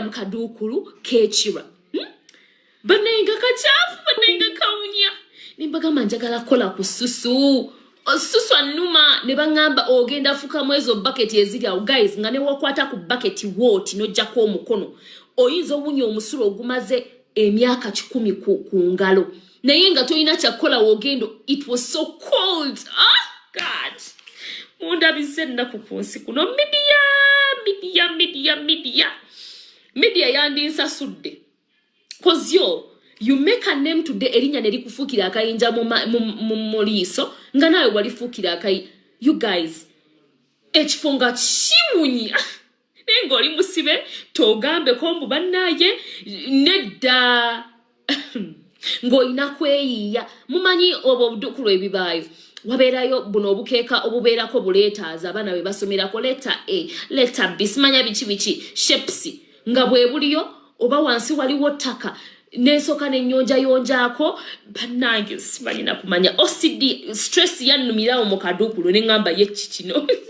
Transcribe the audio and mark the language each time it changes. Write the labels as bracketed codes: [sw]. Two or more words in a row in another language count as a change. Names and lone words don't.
[lg] mu kaduukulu k'ekirwa bannaye nga kachafu bannaye nga kawunya nimbagamba njagala kola ku susu osusu annuma ne bangamba ogenda fuka mwezo bucket eziri awo guys nga ne wakwata ku bucket woti nojjako omukono oyinza owunya omusulo ogumaze emyaka 10 ku ngalo naye nga toyina kyakola wogendo. [en] It was so cold. [lg] God mundabize ennaku ku nsi kuno media yandinsasudde cause [en] you make a name today [lg] erinya ne likufukira akayinja mu liiso nga nawe walifuukira akayi. [en] You guys [lg] ekifunga kimunya nenga oli musibe togambe ko mbu bannaye nedda ng'olina kweyiiya mumanyi obwo obuddukulu ebibaayo wabeerayo buno obukeeka obubeerako buleetaaza abaana bwe basomerako leta A leta B simanya biki shapes nga bwe buliyo oba wansi waliwo ttaka n'esooka n'ennyonjayonjaako bannange simanyi na kumanya [en] OCD stress [lg] yannumirawo mu kaduukulu ne ŋŋamba ye kikino